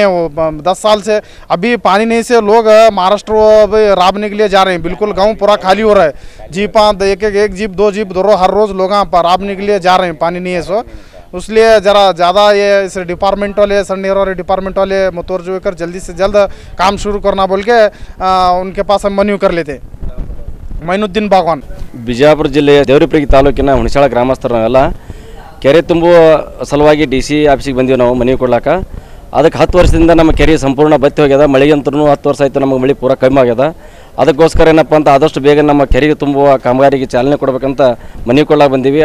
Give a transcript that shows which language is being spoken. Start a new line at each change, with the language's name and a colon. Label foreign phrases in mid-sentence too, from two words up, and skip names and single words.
Hindi: वो 10 साल से अभी पानी नहीं से लोग महाराष्ट्र राबने के लिए जा रहे हैं। बिल्कुल गांव पूरा खाली हो रहा है। जीपा एक जीप 2 जीप हर रोज़ लोग राबने के लिए जा रहे हैं, पानी नहीं है। सो इसलिए ज़रा ज़्यादा ये इस डिपार्टमेंट वाले सन नीरावरी डिपार्टमेंट वाले मुतवज्जो होकर जल्दी से जल्द काम शुरू करना बोल के उनके पास हम मನವಿ कर लेते।
Kannada: ಮೈನುದ್ದೀನ್ ಬಾಗ್ವಾನ್। ಬಿಜಾಪುರ ಜಿಲ್ಲೆಯ ದೇವರಪುರ ತಾಲೂಕಿನ ಹುಣಸಾಳ ಗ್ರಾಮಸ್ಥರು ನಾವೆಲ್ಲ ಕೆರೆ ತುಂಬುವ ಸಲುವಾಗಿ DC ಆಫೀಸಿಗೆ ಬಂದೀವಿ ನಾವು ಮನವಿ ಕೊಡ್ಲಾಕ। ಅದಕ್ಕೆ 10 ವರ್ಷದಿಂದ ನಮ್ಮ ಕೆರೆ ಸಂಪೂರ್ಣ ಬತ್ತಿ ಹೋಗ್ಯದ। ಮಳೆಗಂತೂ 10 ವರ್ಷ ಆಯಿತು ನಮಗೆ ಮಳೆ ಪೂರ ಕಮ್ಮಿ ಆಗ್ಯದ। ಅದಕ್ಕೋಸ್ಕರ ಏನಪ್ಪ ಅಂತ ಆದಷ್ಟು ಬೇಗ ನಮ್ಮ ಕೆರೆಗೆ ತುಂಬುವ ಕಾಮಗಾರಿಗೆ ಚಾಲನೆ ಕೊಡಬೇಕಂತ ಮನವಿ ಕೊಡ್ಲಾಕ ಬಂದೀವಿ।